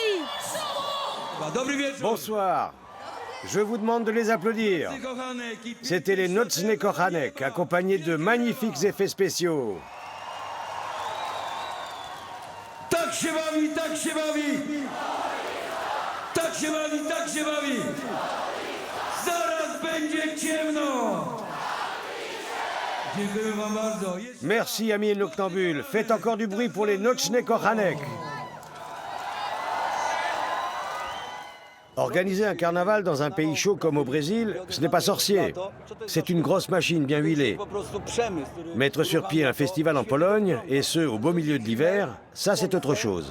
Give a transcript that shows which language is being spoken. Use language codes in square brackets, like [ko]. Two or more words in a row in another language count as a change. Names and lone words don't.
[fr] Bonsoir. Je vous demande de les applaudir. C'était les Nocny Kochanek, accompagnés de magnifiques effets spéciaux. [pl] Tak się bawi, tak się bawi! Tak się bawi, tak się bawi! Zaraz będzie ciemno! Dziękuję wam bardzo. [fr] Merci, amis noctambules. Faites encore du bruit pour les Nocny Kochanek. Organiser un carnaval dans un pays chaud comme au Brésil, ce n'est pas sorcier. C'est une grosse machine bien huilée. Mettre sur pied un festival en Pologne, et ce, au beau milieu de l'hiver, ça c'est autre chose.